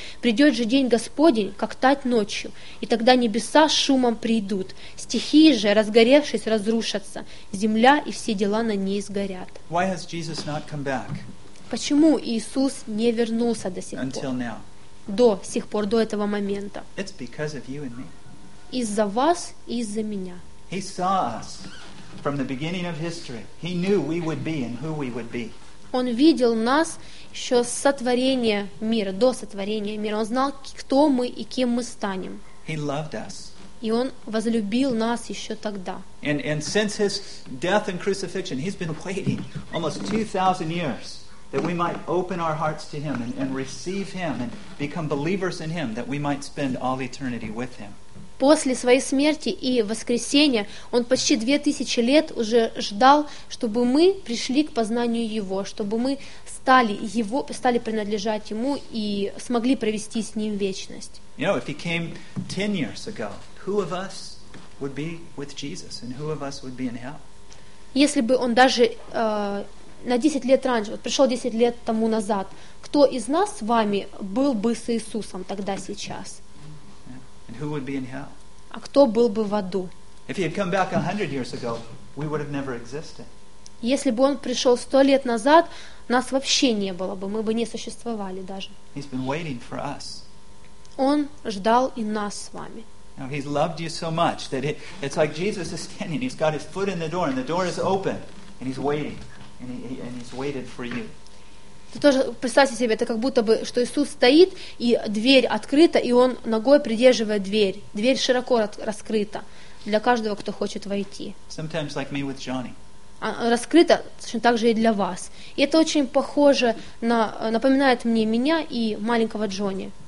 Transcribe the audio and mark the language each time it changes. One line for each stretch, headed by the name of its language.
Russian: Придет же день Господень, как тать ночью, и тогда небеса с шумом придут, стихии же, разгоревшись, разрушатся, земля и все дела на ней сгорят».
English: Why has Jesus not come back?
Russian: Почему Иисус не вернулся до сих
English: Until Now.
Russian: До сих пор, до этого момента.
English: It's because of you and me.
Russian: Из-за вас и из-за меня.
English: He saw us from the beginning of history. He knew we would be and who we would be.
Russian: Он видел нас еще с сотворения мира, до сотворения мира. Он знал, кто мы и кем мы станем.
English: He loved us.
Russian: И Он возлюбил нас еще тогда.
English: And since His death and crucifixion, He's been waiting almost 2,000 years that we might open our hearts to Him and receive Him and become believers in Him, that we might spend all eternity with Him.
Russian: После своей смерти и воскресения он почти 2000 лет уже ждал, чтобы мы пришли к познанию Его, чтобы мы стали принадлежать Ему и смогли провести с Ним вечность.
English: You know, if He came 10 years ago, who of us would be with Jesus and who of us would be in hell?
Russian: Если бы он даже на 10 лет раньше, вот пришел 10 лет тому назад, кто из нас с вами был бы с Иисусом тогда, сейчас?
English: And who would be in hell?
Russian: А кто был бы в аду?
English: If he had come back 100 years ago, we would have never existed.
Russian: Если бы он пришел 100 лет назад, нас вообще не было бы, мы бы не существовали даже.
English: He's been waiting for us.
Russian: Он ждал и нас с вами.
English: Now he's loved you so much that it's like Jesus is standing. He's got his foot in the door, and the door is open, and he's waiting, and he's waited for you.
Russian: Ты тоже представьте себе, это как будто бы, что Иисус стоит, и дверь открыта, и Он ногой придерживает дверь. Дверь широко раскрыта для каждого, кто хочет войти.
English: Sometimes like me with Johnny.
Russian: Раскрыта точно так же и для вас. И это очень похоже, напоминает мне меня и маленького Джонни.